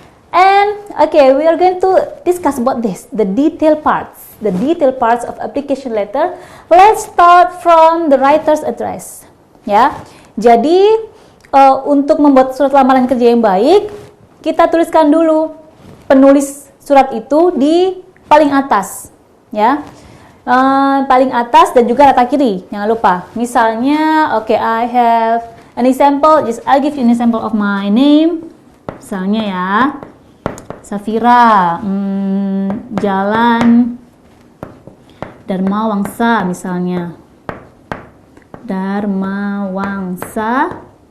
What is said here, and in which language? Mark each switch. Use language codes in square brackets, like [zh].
[en] And okay, we are going to discuss about this, the detail parts of application letter. Let's start from the writer's address. [id] Ya, jadi untuk membuat surat lamaran kerja yang baik, kita tuliskan dulu penulis surat itu di paling atas, ya, paling atas dan juga rata kiri, jangan lupa. [en] Misalnya, okay, I have an example, I'll give you an example of my name. [id] Misalnya ya, Safira, Jalan Dharma Wangsa, misalnya Dharma Wangsa.